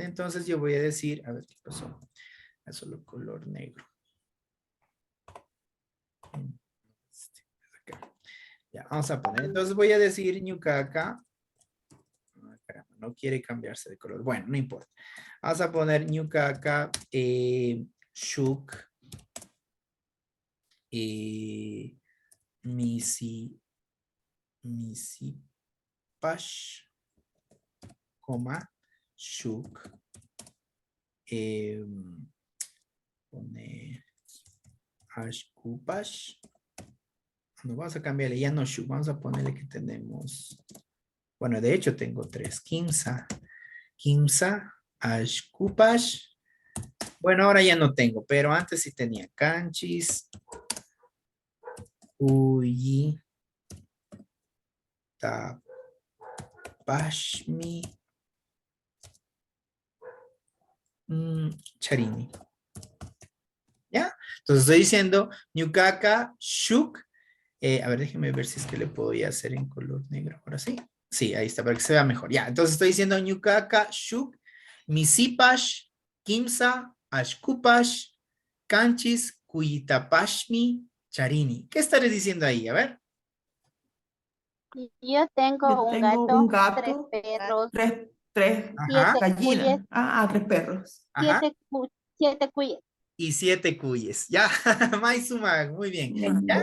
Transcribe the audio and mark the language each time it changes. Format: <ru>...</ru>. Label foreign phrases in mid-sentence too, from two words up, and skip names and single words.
<es>Entonces, yo voy a decir, a ver qué pasó. Es solo color negro. Acá. Ya, vamos a poner. Entonces, voy a decir ñucaca. No quiere cambiarse de color. Bueno, no importa. Vamos a poner</es> <qu>ñucaca, shuk, misipash,</qu> <es>coma, shuk, poner ashkupash. No, vamos a cambiarle, ya no shuk, vamos a ponerle que tenemos, bueno, de hecho tengo 3,</es> <qu>Kimsa, ashkupash.</qu> <es>Bueno, ahora ya no tengo, pero antes sí tenía</es> <qu>canchis, uyi, tapashmi, charini.</qu> <es>¿Ya? Entonces estoy diciendo</es> <qu>ñucaca, shuk.</qu> <es>A ver, déjenme ver si es que le puedo ya hacer en color negro. Ahora sí. Sí, ahí está, para que se vea mejor. Ya, entonces estoy diciendo</es> <qu>ñucaca, shuk, misipash, kimsa, ashkupash, canchis, cuyitapashmi, charini.</qu> <es>¿Qué estaré diciendo ahí? A ver. Yo tengo Yo un tengo un gato, 3 gato, perros, tres Ajá, 7 cuyes, gallinas. 3 perros. ajá. 7 cuyes. Y 7 cuyes. Ya, Maizuma, muy bien. Ya,</es>